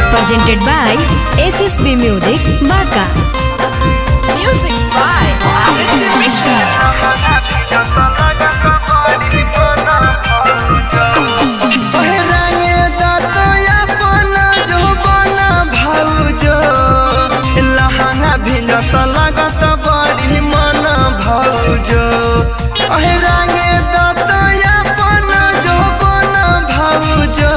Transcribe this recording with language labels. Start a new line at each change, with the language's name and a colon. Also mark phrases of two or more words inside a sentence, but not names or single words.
English: presented by SSB Music, Baka. Music by Aditya Mishra.
Bhojpuri: लगत बड़ी मन भौजो रंगे दतया पन जो बन भौजो